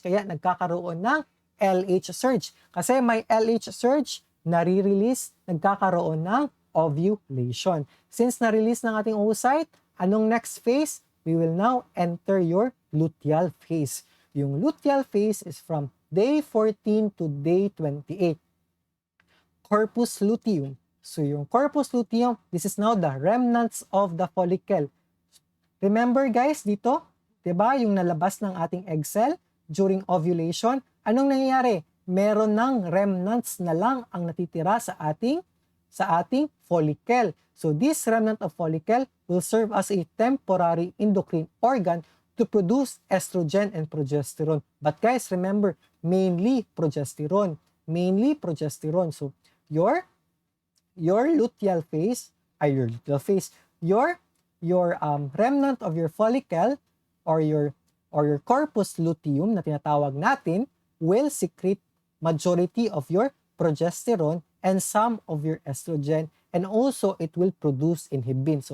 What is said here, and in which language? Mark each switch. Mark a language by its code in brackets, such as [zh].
[tl] Kaya nagkakaroon ng LH surge. Kasi may LH surge, nare-release, nagkakaroon ng ovulation. Since na-release ng ating oocyte, anong next phase? [en] We will now enter your luteal phase. [tl] Yung luteal phase is from day 14 to day 28. [en] Corpus luteum. [tl] So yung [en] corpus luteum, this is now the remnants of the follicle. Remember guys, [tl] dito, 'di ba, yung nalabas ng ating egg cell during ovulation, anong nangyayari? Meron ng remnants na lang ang natitira sa ating follicle. [en] So this remnant of follicle will serve as a temporary endocrine organ to produce estrogen and progesterone. But guys, remember, mainly progesterone. Mainly progesterone. So your luteal phase, your remnant of your follicle or your corpus luteum [tl] na tinatawag natin [en] will secrete majority of your progesterone and some of your estrogen, and also it will produce inhibin.